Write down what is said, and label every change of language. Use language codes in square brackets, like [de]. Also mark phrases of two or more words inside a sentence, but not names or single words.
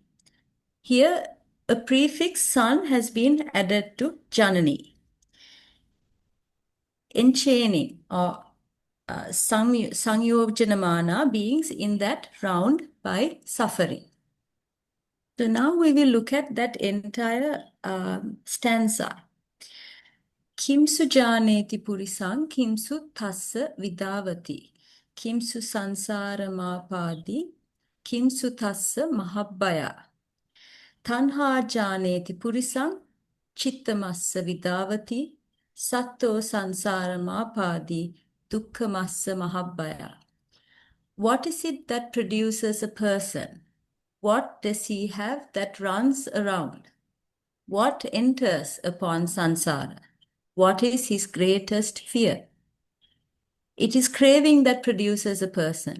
[en] Here, a prefix san has been added to janani. Enchaining or sanyojanamana, beings in that round by suffering. So now we will look at that entire stanza. [pi] Kimsu janeti purisang, kimsu tassa vidavati, kimsu sansara mapadi, kimsu tassa mahabbaya. Tanha janeti purisang, chittamassa vidavati, satto sansara mapadi, dukkhamassa mahabbaya. [en] What is it that produces a person? What does he have that runs around? What enters upon sansara? What is his greatest fear? It is craving that produces a person.